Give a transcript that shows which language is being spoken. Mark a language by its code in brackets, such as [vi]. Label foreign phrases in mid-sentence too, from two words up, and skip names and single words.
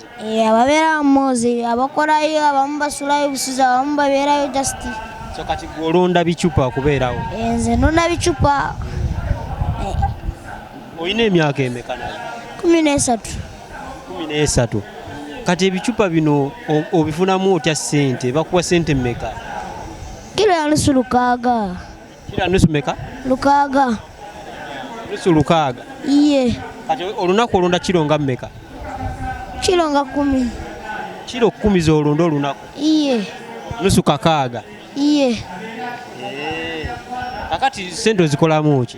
[lg] Ababeera Moze abakolayo abamu basulayo busuzi abamu babeerayo just. So kati gw'olonda bicupa okubeerawo? Nze ndonda bicupa. Olina emyaka emeka nayo? 13. 13. Kati ebicupa bino obifunamu otya ssente? Bakuwa ssente mmeka? [sw] Kilo ya nusu 600. Kilo ya nusu meka? 600. [lg] Nusu 600? Iye. Kati olunaku olonda kilo nga mmeka? Kilo nga 10. Kilo 10 z'olonda olunaku? Iye. Nusu 600? Iye. Kakati ssente ozikolamu ki?